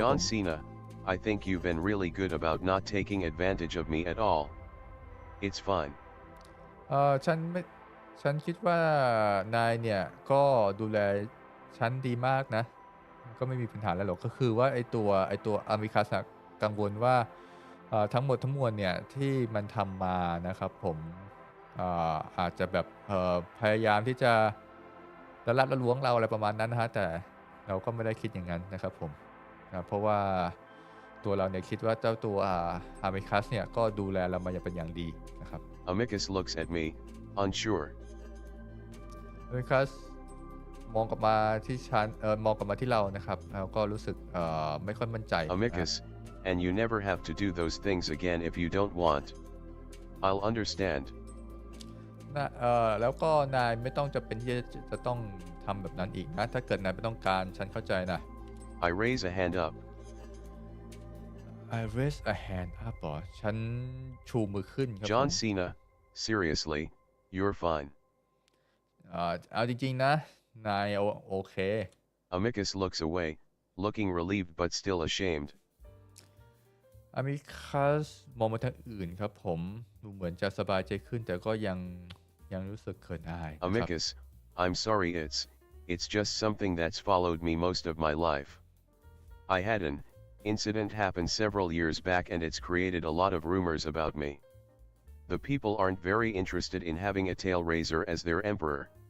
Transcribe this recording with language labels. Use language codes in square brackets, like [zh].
[en] John Cena, I think you've been really good about not taking advantage of me at all. It's fine. [th] ฉันคิดว่านายเนี่ยก็ดูแลฉันดีมากนะก็ไม่มีปัญหาอะไรหรอกก็คือว่าไอตัวอามิคัสกังวลว่าทั้งหมดทั้งมวลเนี่ยที่มันทำมานะครับผมอาจจะแบบพยายามที่จะละลับละล้วงเราอะไรประมาณนั้นนะฮะแต่เราก็ไม่ได้คิดอย่างนั้นนะครับผมเพราะว่าตัวเราเนี่ยคิดว่าเจ้าตัวอามิคัสเนี่ยก็ดูแลเรามาอย่างเป็นอย่างดีนะครับ [en] Amicus looks at me, unsure. [th] อามิคัสมองกลับมาที่ฉันมองกลับมาที่เรานะครับแล้วก็รู้สึกไม่ค่อยมั่นใจ [en] Amicus, and you never have to do those things again if you don't want. I'll understand. [th] แล้วก็นายไม่ต้องจะเป็นที่จะต้องทำแบบนั้นอีกนะถ้าเกิดนายไม่ต้องการฉันเข้าใจนะ [en] I raise a hand up. I raise a hand up [th] เหรอฉันชูมือขึ้นครับ [en] John Cena, seriously, you're fine. [th] เอาจริงๆนะนายโอเค [en] Amicus looks away, looking relieved but still ashamed. [th] อามิคัสมองมาทางอื่นครับผมดูเหมือนจะสบายใจขึ้นแต่ก็ยังรู้สึกเขินอาย [en] Amicus, I'm sorry it's just something that's followed me most of my life. I had an incident happen several years back and it's created a lot of rumors about me. The people aren't very interested in having a tail raiser as their emperor.